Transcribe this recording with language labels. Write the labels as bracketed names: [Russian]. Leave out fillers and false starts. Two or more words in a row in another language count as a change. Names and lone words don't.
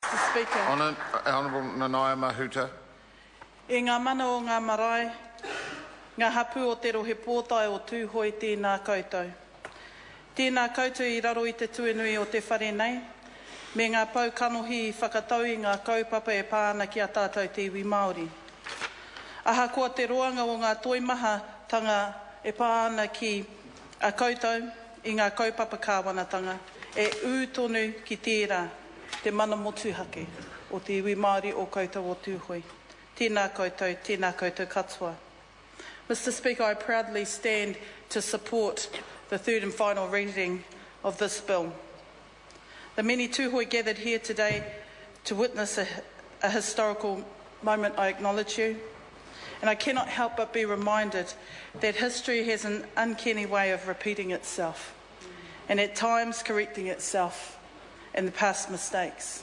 [English] Mr. Speaker. Honourable Nanaia Mahuta. [Māori] E ngā mana o ngā marae, ngā hapu o te rohe pōtai o Tuhoe tēnā koutou. Tēnā koutou I raro I te tuenui o te whare nei, me ngā pau kanohi I whakatau I ngā kaupapa e pāna ki a tātou te iwi Māori. Aha kua te roanga o ngā toimaha tanga e pāna ki a koutou I ngā kaupapa kāwanatanga, e ū tonu ki tērā te mana motuhake o te iwi Māori o koutou o Tuhoe. Tēnā koutou katoa. [English] Mr. Speaker, I proudly stand to support the third and final reading of this bill. The many Tuhoe gathered here today to witness a historical moment, I acknowledge you, and I cannot help but be reminded that history has an uncanny way of repeating itself, and at times correcting itself in the past mistakes.